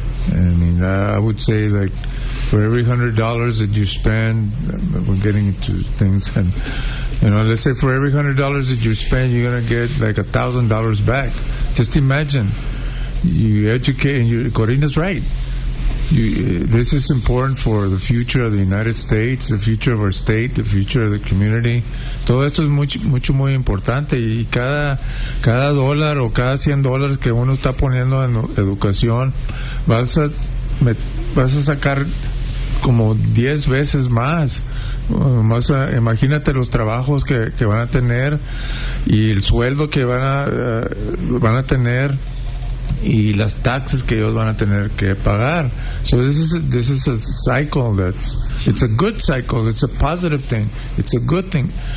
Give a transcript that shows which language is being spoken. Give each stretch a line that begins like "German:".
English: And I would say, like, for every $100 that you spend, we're getting into things, and you know, let's say for every $100 that you spend, you're gonna get like $1,000 back. Just imagine, you educate, and Corina's right. This is important for the future of the United States, the future of our state, the future of the community.
Spanish: Todo esto es mucho, mucho, muy importante. Y cada dólar o cada $100 que uno está poniendo en educación, vas a sacar como 10 veces más. Imagínate los trabajos que van a tener y el sueldo que van a tener. Y las taxes que ellos van a tener que pagar.
English: So this is a cycle it's a good cycle, it's a positive thing, it's a good thing.